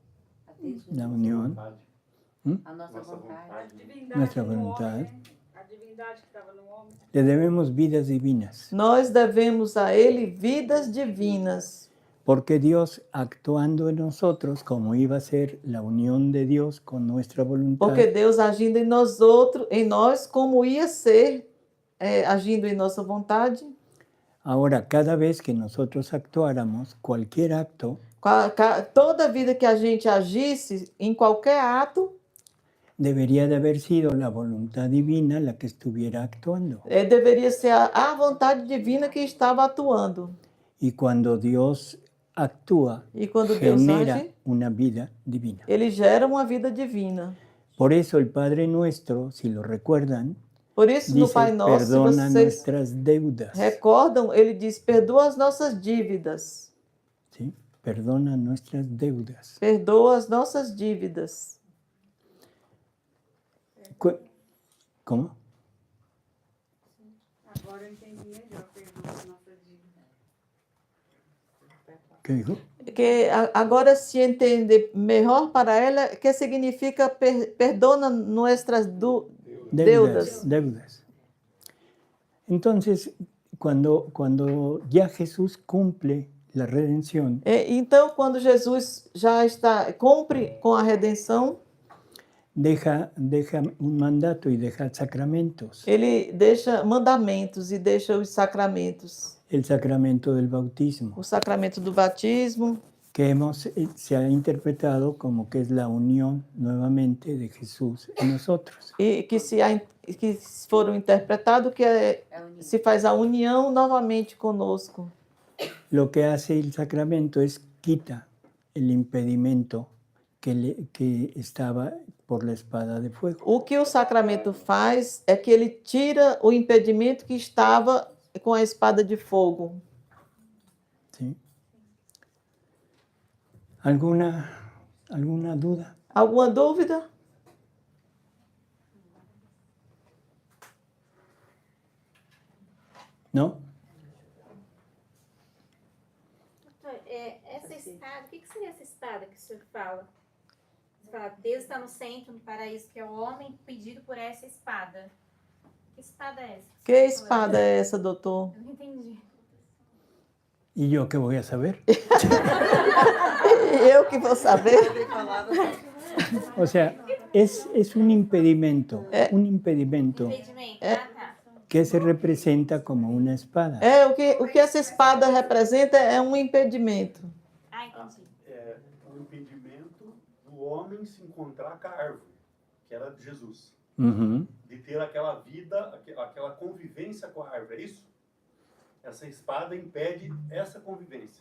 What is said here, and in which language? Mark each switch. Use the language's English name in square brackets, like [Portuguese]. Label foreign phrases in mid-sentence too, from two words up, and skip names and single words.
[Spanish] la unión, [Portuguese] A nossa vontade. [Spanish] nuestra voluntad, [Portuguese] divindade que estava no homem. [Spanish] Le debemos vidas divinas. [Portuguese] Nós devemos a Ele vidas divinas. [Spanish] Porque Dios actuando en nosotros, como iba a ser la unión de Dios con nuestra voluntad, [Portuguese] Porque Deus agindo em nós, como ia ser agindo em nossa vontade. [Spanish] ahora cada vez que nosotros actuáramos, cualquier acto, [Portuguese] Toda vida que a gente agisse em qualquer ato, [Spanish] debería de haber sido la voluntad divina la que estuviera actuando. [Portuguese] deveria ser a vontade divina que estava atuando. [Spanish] Y cuando Dios actúa, [Portuguese] E quando Deus [Spanish] genera [Portuguese] age, [Spanish] una vida divina. [Portuguese] Ele gera uma vida divina. [Spanish] Por eso el Padre Nuestro, si lo recuerdan, [Portuguese] Por isso, no [Spanish] dice, [Portuguese] Pai Nosso, se [Spanish] perdona [Portuguese] vocês [Spanish] nuestras deudas. [Portuguese] recordam, ele diz: perdoa as nossas dívidas. [Spanish] ¿Sí? Perdona nuestras deudas. [Portuguese] Perdoa as nossas dívidas. [Spanish] ¿Cómo? [Portuguese] Agora eu entendi melhor, perdoa as nossas dívidas. [Spanish] ¿Qué dijo? [Portuguese] Que agora se entende melhor para ela que significa [Spanish] perdona nuestras deudas. Deudas. Entonces, cuando ya Jesús cumple la redención, [Portuguese] Então, quando Jesus já cumpre com a redenção, [Spanish] deja un mandato y deja sacramentos. [Portuguese] ele deixa mandamentos e deixa os sacramentos. [Spanish] El sacramento del bautismo, [Portuguese] O sacramento do batismo, [Spanish] que se ha interpretado como que es la unión nuevamente de Jesús en nosotros. [Portuguese] e que foram interpretados que se faz a união novamente conosco. [Spanish] Lo que hace el sacramento es quita el impedimento que estaba por la espada de fuego. [Portuguese] O que o sacramento faz é que ele tira o impedimento que estava com a espada de fogo. [Spanish] ¿Sí? ¿Alguna duda? [Portuguese] Alguma dúvida? [Spanish] ¿No? [Portuguese] Essa espada, o que seria essa espada que o senhor fala? Você fala, Deus está no centro, no paraíso, que é o homem pedido por essa espada. Que espada é essa? Que espada é essa, doutor? Eu não entendi. [Spanish] ¿Y yo qué voy a saber? [Portuguese] Eu que vou saber. [Spanish] O sea, es un impedimento, [Portuguese] Impedimento. Tá. [Spanish] que se representa como una espada. [Portuguese] O que essa espada representa é um impedimento. Ah, entendi. É um impedimento do homem se encontrar com a árvore, que era de Jesus. Ujú. De ter aquela vida, aquela convivência com a árvore, é isso? Essa espada impede essa convivência.